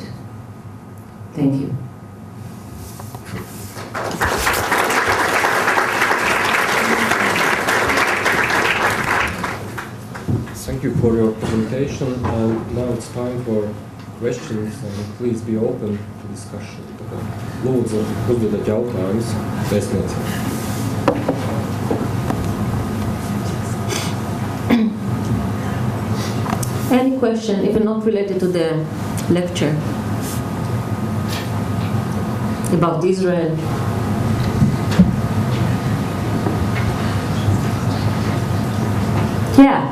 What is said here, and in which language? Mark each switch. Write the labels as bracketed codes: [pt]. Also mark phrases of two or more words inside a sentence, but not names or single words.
[en] Thank you. Thank you for your presentation, and now it's time for questions, and please be open to discussion. [lv] Lūdzu, uzdodat jautājumus vēstniecei. [en] Any question, even not related to the lecture, about Israel? Yeah.